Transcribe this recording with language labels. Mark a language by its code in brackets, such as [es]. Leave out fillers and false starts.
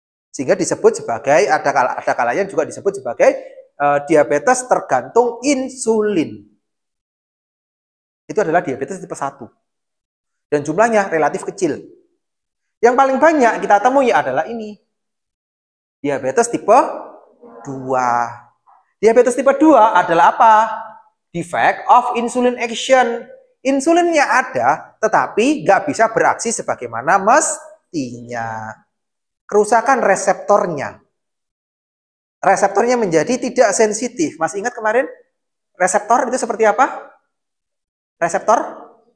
[id] Sehingga disebut sebagai, ada kalanya juga disebut sebagai diabetes tergantung insulin. Itu adalah diabetes tipe 1. Dan jumlahnya relatif kecil. Yang paling banyak kita temui adalah ini. Diabetes tipe 2. Diabetes tipe 2 adalah apa? [en] Defect of insulin action. [id] Insulinnya ada, tetapi nggak bisa beraksi sebagaimana mestinya. Kerusakan reseptornya. Reseptornya menjadi tidak sensitif. Masih ingat kemarin? Reseptor itu seperti apa? Reseptor?